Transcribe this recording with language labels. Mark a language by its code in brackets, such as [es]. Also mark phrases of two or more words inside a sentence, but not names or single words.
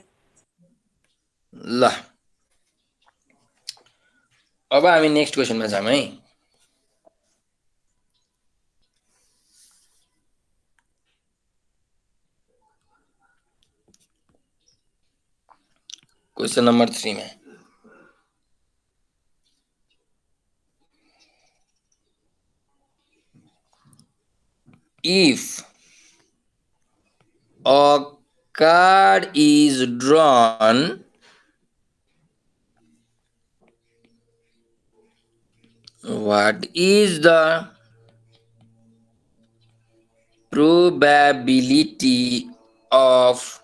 [ne] ल अब हामी नेक्स्ट क्वेसनमा जाम है [en] question number [ne] 3 में if [en] a card is drawn what is the probability of